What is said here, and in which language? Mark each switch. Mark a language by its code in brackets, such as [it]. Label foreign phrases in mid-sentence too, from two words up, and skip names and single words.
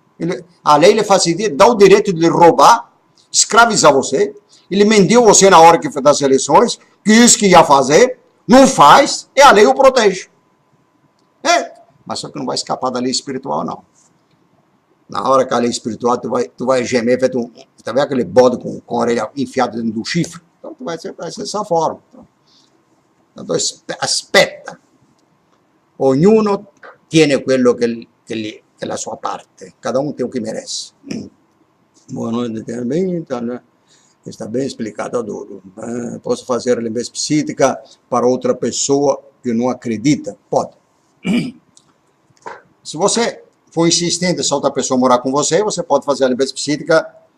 [pt] A lei lhe facilita, dá o direito de lhe roubar, escravizar você, ele mentiu você na hora que foi das eleições, que isso que ia fazer, não faz, e a lei o protege. Mas só que não vai escapar da lei espiritual, não. Na hora que a lei espiritual, tu vai gemer, tá vendo aquele bode com a orelha enfiada dentro do chifre? Então tu vai ser dessa forma. Então aspetta. [it] Ognuno tiene quello che è la sua parte. [pt] Cada um tem o que merece. Boa noite, bem, tá, né? Está bem explicado, Adoro. Posso fazer a limpeza psíquica para outra pessoa que não acredita? Pode. Se você for insistente essa outra pessoa morar com você, você pode fazer a limpeza psíquica.